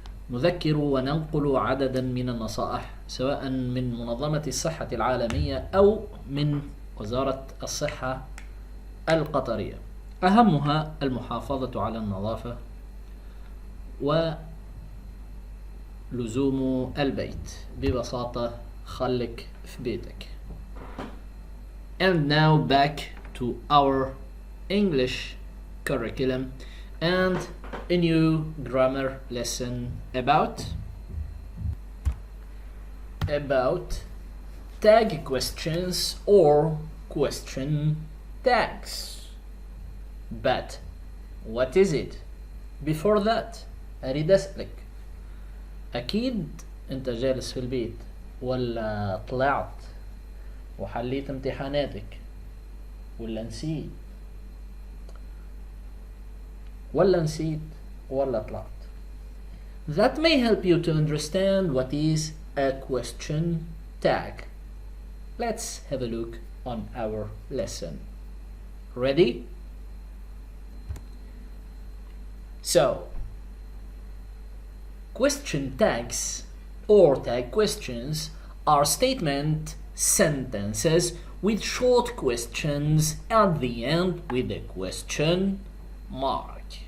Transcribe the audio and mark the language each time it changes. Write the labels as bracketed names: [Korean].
[Arabic] نذكر وننقل عددا من النصائح سواء من منظمة الصحة العالمية أو من وزارة الصحة القطرية، أهمها المحافظة على النظافة ولزوم البيت. ببساطة خليك في بيتك. [English] And now back to our English curriculum and a new grammar lesson about tag questions or question tags. But what is it? Before that [Arabic] أريد أسألك، أكيد أنت جالس في البيت ولا طلعت وحليت امتحاناتك ولا نسيت ولا طلعت. [English] That may help you to understand what is a question tag. Let's have a look on our lesson. Ready? So, question tags or tag questions are statement sentences with short questions at the end with a question mark.